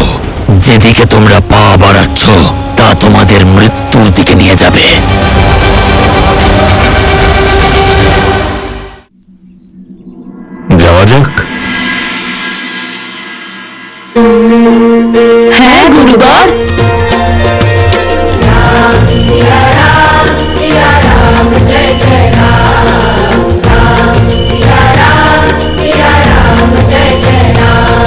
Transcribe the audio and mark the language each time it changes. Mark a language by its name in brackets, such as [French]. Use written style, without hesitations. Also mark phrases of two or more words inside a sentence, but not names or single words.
[Bangla] যেদিকে তোমরা পা বাড়াচ্ছ তা তোমাদের মৃত্যুর দিকে নিয়ে যাবে। যাওয়া যাক। হ্যাঁ গুরুবর। [Hindi] सिया राम जय जय राम, राम सिया राम जय जय राम।